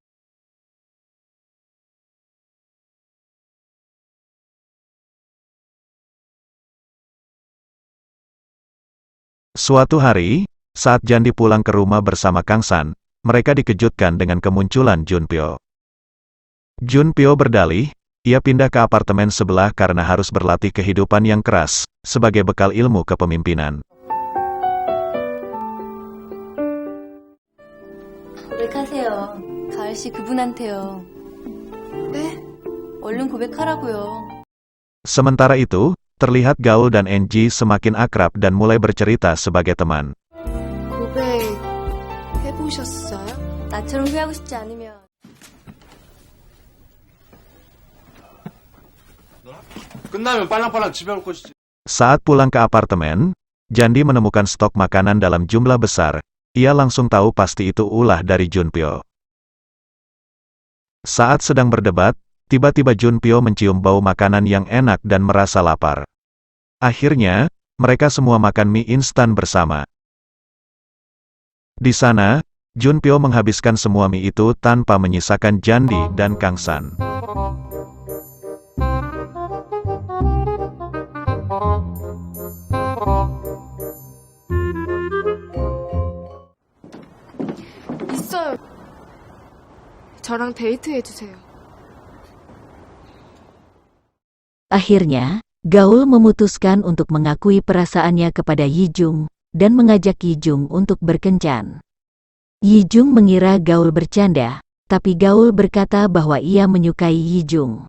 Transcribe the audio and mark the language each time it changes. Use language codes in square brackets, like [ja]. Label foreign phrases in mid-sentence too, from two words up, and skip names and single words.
[id] Suatu hari, saat Jandi pulang ke rumah bersama Kang San, mereka dikejutkan dengan kemunculan Junpyo. Junpyo berdalih, ia pindah ke apartemen sebelah karena harus berlatih kehidupan yang keras, sebagai bekal ilmu kepemimpinan. [ko] 고백하세요. 가을 씨 그분한테요. 네? 얼른 고백하라고요. [id] Sementara itu, terlihat Gaul dan NG semakin akrab dan mulai bercerita sebagai teman. [ko] 고백 해보셨어요? 나처럼 후회하고 싶지 않으면. 끝나면 빨랑빨랑 집에 올 것이지. [id] Saat pulang ke apartemen, Jandi menemukan stok makanan dalam jumlah besar. Ia langsung tahu pasti itu ulah dari Junpyo. Saat sedang berdebat, tiba-tiba Junpyo mencium bau makanan yang enak dan merasa lapar. Akhirnya, mereka semua makan mie instan bersama. Di sana, Junpyo menghabiskan semua mie itu tanpa menyisakan Jandi dan Kang San. [ko] 있어요. 저랑 데이트해주세요. [id] Akhirnya, Gaul memutuskan untuk mengakui perasaannya kepada Yijung, dan mengajak Yijung untuk berkencan. Yijung mengira Gaul bercanda, tapi Gaul berkata bahwa ia menyukai Yijung.